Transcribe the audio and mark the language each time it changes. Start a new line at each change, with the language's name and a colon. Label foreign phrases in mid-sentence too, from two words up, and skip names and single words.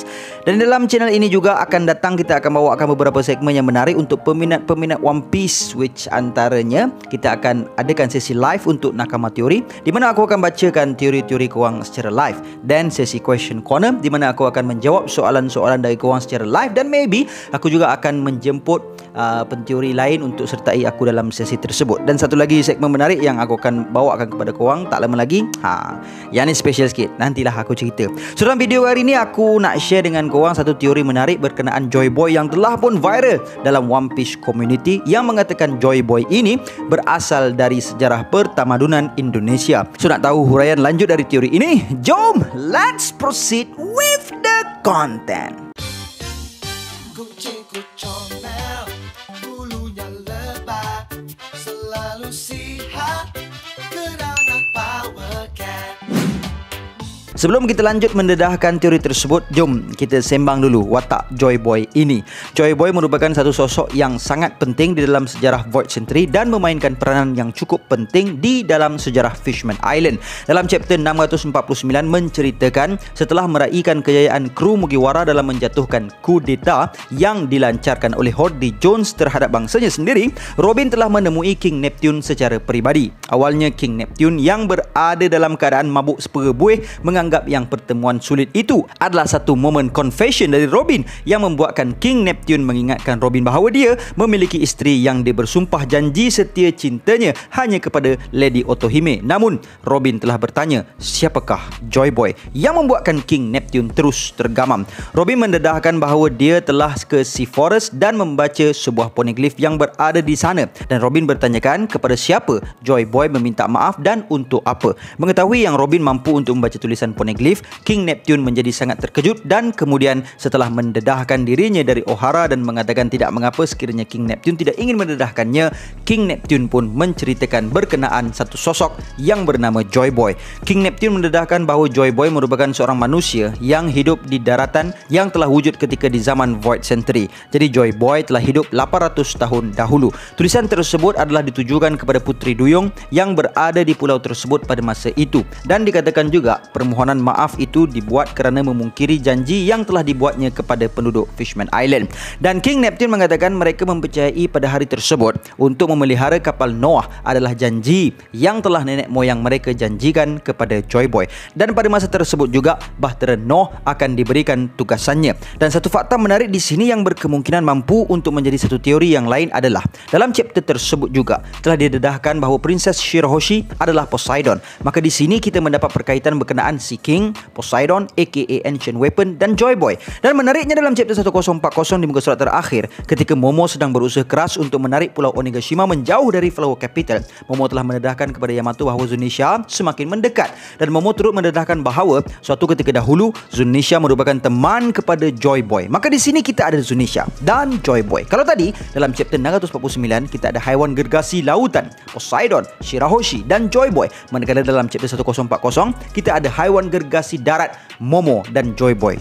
Malay: Dan dalam channel ini juga kita akan bawakan beberapa segmen yang menarik untuk peminat-peminat One Piece, which antaranya kita akan adakan sesi live untuk Nakama Teori di mana aku akan bacakan teori-teori korang secara live, dan sesi
English: question corner
Malay: di mana aku akan menjawab soalan-soalan dari korang secara live, dan maybe aku juga akan menjemput penteori lain untuk sertai aku dalam sesi tersebut. Dan satu lagi segmen menarik yang aku akan bawakan kepada korang tak lama lagi, yang ni special sikit, nantilah aku cerita. So dalam video hari ni aku nak share dengan korang satu teori menarik berkenaan Joy Boy yang telah pun viral dalam One Piece community, yang mengatakan Joy Boy ini berasal dari sejarah pertamadunan Indonesia. So nak tahu huraian lanjut dari teori ini? Jom,
English: let's proceed with the content.
Malay: Kucingku comel, bulunya lebat, selalu sihat, kerana power cat. Sebelum kita lanjut mendedahkan teori tersebut, jom kita sembang dulu watak Joy Boy ini. Joy Boy merupakan satu sosok yang sangat penting di dalam sejarah Void Century dan memainkan peranan yang cukup penting di dalam sejarah Fishman Island. Dalam chapter 649 menceritakan setelah meraihkan kejayaan kru Mugiwara dalam menjatuhkan kudeta yang dilancarkan oleh Horde Jones terhadap bangsanya sendiri, Robin telah menemui King Neptune secara peribadi. Awalnya King Neptune yang berada dalam keadaan mabuk seperebuih menganggap yang pertemuan sulit itu adalah satu momen confession dari Robin yang membuatkan King Neptune mengingatkan Robin bahawa dia memiliki isteri yang dia bersumpah janji setia cintanya hanya kepada Lady Otohime. Namun Robin telah bertanya, siapakah Joy Boy, yang membuatkan King Neptune terus tergamam. Robin mendedahkan bahawa dia telah ke Sea Forest dan membaca sebuah poneglyph yang berada di sana, dan Robin bertanyakan kepada siapa Joy Boy meminta maaf dan untuk apa. Mengetahui yang Robin mampu untuk membaca tulisan poneglyph, King Neptune menjadi sangat terkejut, dan kemudian setelah mendedahkan dirinya dari Ohara dan mengatakan tidak mengapa sekiranya King Neptune tidak ingin mendedahkannya, King Neptune pun menceritakan berkenaan satu sosok yang bernama Joy Boy. King Neptune mendedahkan bahawa Joy Boy merupakan seorang manusia yang hidup di daratan yang telah wujud ketika di zaman Void Century. Jadi Joy Boy telah hidup 800 tahun dahulu. Tulisan tersebut adalah ditujukan kepada Puteri Duyung yang berada di pulau tersebut pada masa itu, dan dikatakan juga permohonan maaf itu dibuat kerana memungkiri janji yang telah dibuatnya kepada penduduk Fishman Island. Dan King Neptune mengatakan mereka mempercayai pada hari tersebut untuk memelihara kapal Noah adalah janji yang telah nenek moyang mereka janjikan kepada Joy Boy. Dan pada masa tersebut juga Bahtera Noh akan diberikan tugasannya. Dan satu fakta menarik di sini yang berkemungkinan mampu untuk menjadi satu teori yang lain adalah dalam chapter tersebut juga telah didedahkan bahawa Princess Shirahoshi adalah Poseidon. Maka di sini kita mendapat perkaitan berkenaan Sea King, Poseidon
English: aka Ancient Weapon,
Malay: dan Joy Boy. Dan menariknya dalam chapter 1040 di muka surat terakhir, ketika Momo sedang berusaha keras untuk menarik pulau Onigashima menjauh dari Flower Capital, Momo telah mendedahkan kepada Yamato bahawa Zunisha semakin mendekat, dan Momo turut mendedahkan bahawa suatu ketika dahulu Zunisha merupakan teman kepada Joy Boy. Maka di sini kita ada Zunisha dan Joy Boy. Kalau tadi dalam chapter 649 kita ada haiwan gergasi lautan Poseidon, Shirahoshi dan Joy Boy, manakala dalam chapter 1040 kita ada haiwan gergasi darat Momo dan Joy Boy.